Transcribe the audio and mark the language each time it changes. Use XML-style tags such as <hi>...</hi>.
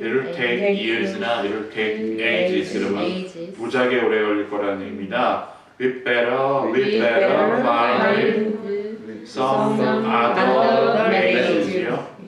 <en>it'll take years나 it'll take ages</en> <ko>그러면</ko> <en>ages.</en> <ko>무지하게 오래 걸릴 거라는 얘기입니다.</ko> <en>We better find some other ways요.</en>